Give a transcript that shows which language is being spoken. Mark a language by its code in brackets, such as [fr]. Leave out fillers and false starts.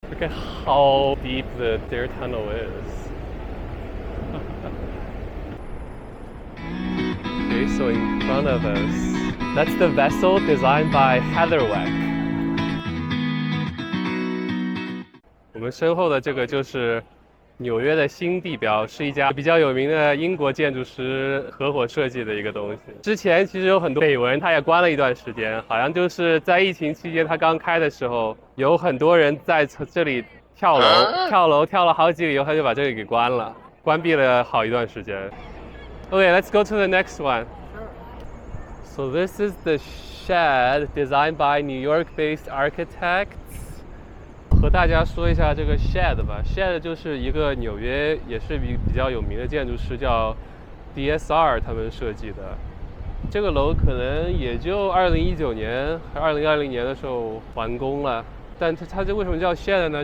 [en] Look at how deep the Deer Tunnel is. Okay, so in front of us, that's the vessel designed by Heatherwick. [zh] 我们身后的这个就是纽约的新地标，是一家比较有名的英国建筑师合伙设计的一个东西。之前其实有很多绯闻，它也关了一段时间，好像就是在疫情期间它刚开的时候，有很多人在这里跳楼跳了好几个以后，他就把这里给关了，关闭了好一段时间。 [en] Okay, let's go to the next one. So this is the shed designed by New York-based architects. [zh] 和大家说一下这个 shed 吧 ，shed 就是一个纽约也是比较有名的建筑师叫 DSR 他们设计的。这个楼可能也就2019年还2020年的时候完工了，但它这为什么叫 shed 呢？